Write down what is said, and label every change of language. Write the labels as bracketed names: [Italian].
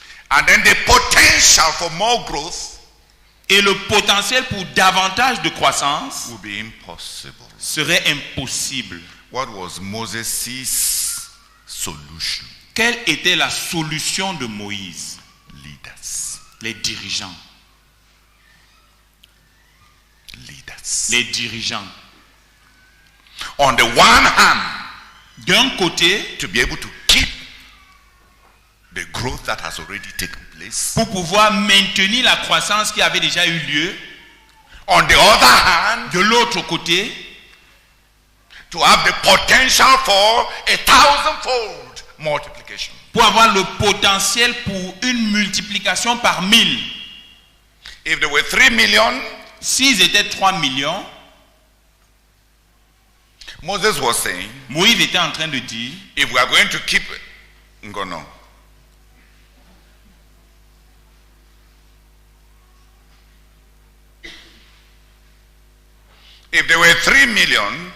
[English] And then the potential for more growth [French] Et le potentiel pour davantage de croissance [English] would be impossible. [French] serait impossible. [English] What was Moses' solution? [French] Quelle était la solution de Moïse? [English] Leaders. [French] Les dirigeants. [English] Leaders. [French] Les dirigeants. [English] On the one hand, [French] D'un côté, [English] to be able to keep the growth that has already taken place. [French] pour pouvoir maintenir la croissance qui avait déjà eu lieu. [English] On the other hand, [French] De l'autre côté, [English] to have the potential for a 1,000-fold multiplication. [French] pour avoir le potentiel pour une multiplication par 1000. [English] If there were 3 million, [French] S'ils étaient 3 millions, [English] Moses was saying, [French] Moïse était en train de dire, [English] if we are going to keep Ngono, if there were 3 million,